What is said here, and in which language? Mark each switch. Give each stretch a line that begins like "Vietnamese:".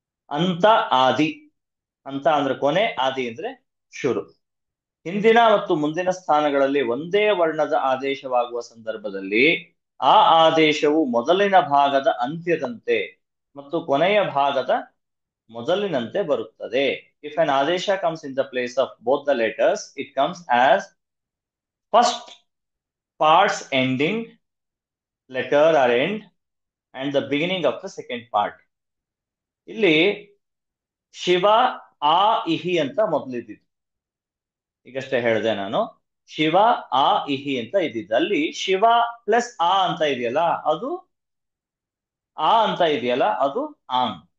Kannada: ಅಂತ ಆದಿ, ಅಂತ ಅಂದ್ರೆ ಕೊನೆ, ಆದಿ ಅಂದ್ರೆ ಶುರು. ಹಿಂದಿನ ಮತ್ತು ಮುಂದಿನ ಸ್ಥಾನಗಳಲ್ಲಿ ಒಂದೇ ವರ್ಣದ ಆದೇಶವಾಗುವ ಸಂದರ್ಭದಲ್ಲಿ ಆ ಆದೇಶವು ಮೊದಲಿನ ಭಾಗದ ಅಂತ್ಯದಂತೆ ಮತ್ತು ಕೊನೆಯ ಭಾಗದ ಮೊದಲಿನಂತೆ ಬರುತ್ತದೆ.
English: If an adesha comes in the place of both the letters, it comes as first part's ending letter or end and the beginning of the second part.
Kannada: ಇಲ್ಲಿ ಶಿವ ಆ ಇಹಿ ಅಂತ ಮೊದಲಿದ್ದಿತ್ತು, ಈಗಷ್ಟೇ ಹೇಳಿದೆ ನಾನು. ಶಿವ ಆ ಇಹಿ ಅಂತ ಇದ್ದಿದ್ದು, ಅಲ್ಲಿ ಶಿವ ಪ್ಲಸ್ ಆ ಅಂತ ಇದೆಯಲ್ಲ ಅದು ಆ ಅಂತ ಇದೆಯಲ್ಲ ಅದು ಆಂಗ್.